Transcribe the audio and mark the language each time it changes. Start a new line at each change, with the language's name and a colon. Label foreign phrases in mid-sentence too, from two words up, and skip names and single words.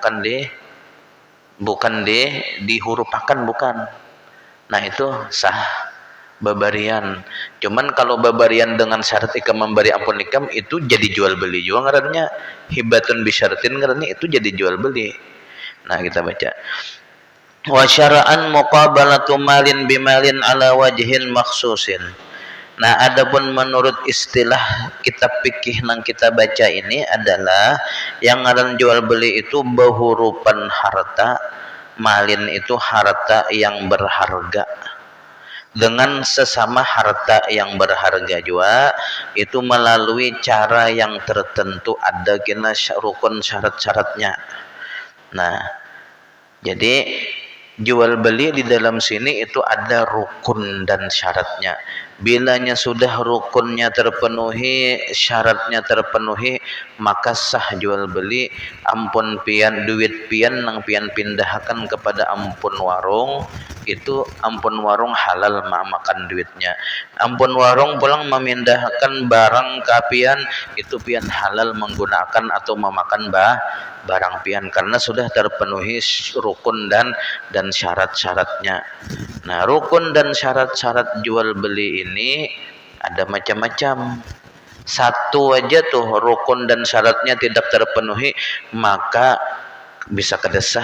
Banjar: bukan dihurupakan bukan nah itu sah babarian cuman kalau babarian dengan syarat ikam memberi ampun ikam itu jadi jual beli juga ngarannya
Arabic: هبة بشرط
Banjar: ngarannya itu jadi jual beli nah kita baca
Arabic: وشرعا مقابلة مال بمال على وجه مخصوص
Banjar: nah adapun menurut istilah kitab fikih yang kita baca ini adalah yang ngaran jual beli itu behurupan harta malin itu harta yang berharga dengan sesama harta yang berharga juga itu melalui cara yang tertentu ada kena rukun syarat-syaratnya nah jadi jual beli di dalam sini itu ada rukun dan syaratnya bilanya sudah rukunnya terpenuhi syaratnya terpenuhi maka sah jual beli ampun pian duit pian nang pian pindahkan kepada ampun warung itu ampun warung halal makan duitnya ampun warung pulang memindahkan barang ke pian itu pian halal menggunakan atau memakan barang pian karena sudah terpenuhi rukun dan syarat-syaratnya.
Indonesian: Nah, rukun dan syarat-syarat jual beli ini ada macam-macam. Satu aja tuh rukun dan syaratnya tidak terpenuhi maka bisa kedesah.